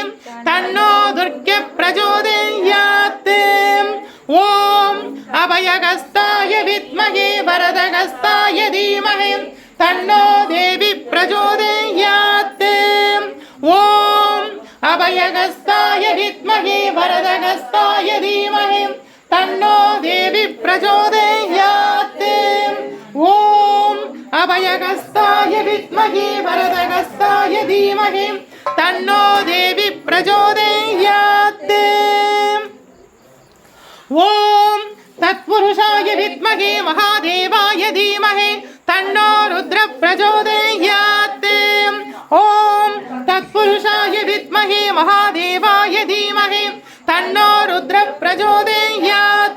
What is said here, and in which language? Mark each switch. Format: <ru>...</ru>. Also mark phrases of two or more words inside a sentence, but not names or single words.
<sa>तन्नो दुर्गे प्रचोदयात् ॐ अभयहस्ताय विद्महे वरदहस्ताय धीमहि तन्नो देवी प्रचोदयात् ॐ अभयहस्ताय विद्महे वरदहस्ताय धीमहि तन्नो देवी प्रचोदयात् ॐ अभयहस्ताय विद्महे वरदहस्ताय धीमहि तन्नो देवी प्रचोदयात्। ओम तत्पुरुषाय विद्महे महादेवाय धीमहि तन्नो रुद्र प्रचोदयात्। ओम तत्पुरुषाय विद्महे महादेवाय धीमहि तन्नो रुद्र प्रचोदयात्।</sa>